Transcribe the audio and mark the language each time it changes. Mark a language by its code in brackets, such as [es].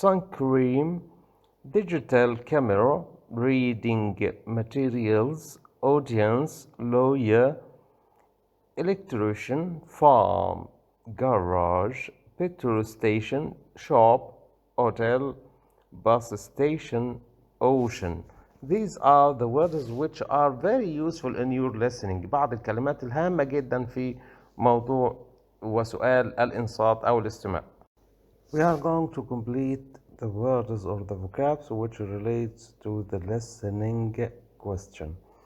[en] cream, digital camera, reading materials, audience, lawyer, electrician, farm, garage, petrol station, shop, hotel, bus station, ocean. These are the words which are very useful in your listening. [ar] بعض الكلمات الهامة جدا في موضوع وسؤال الإنصات أو الاستماع. [en] We are going to complete the words or the vocabs which relates to the listening question.